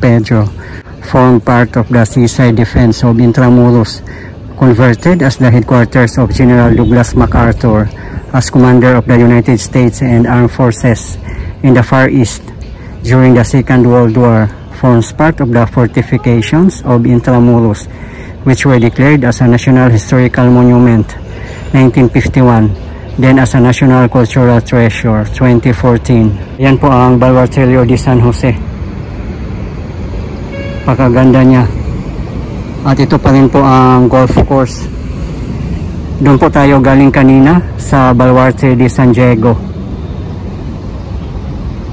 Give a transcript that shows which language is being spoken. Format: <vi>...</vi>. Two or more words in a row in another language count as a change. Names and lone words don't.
<en>Pedro form part of the seaside defense of Intramuros, converted as the headquarters of General Douglas MacArthur as Commander of the United States and Armed Forces in the Far East during the Second World War. Forms part of the fortifications of Intramuros, which were declared as a National Historical Monument 1951, then as a National Cultural Treasure 2014.</en> <tl>Yan po ang Baluarte de San Jose. Pakaganda niya. At ito pa rin po ang golf course. Doon po tayo galing kanina sa Baluarte de San Diego.</tl>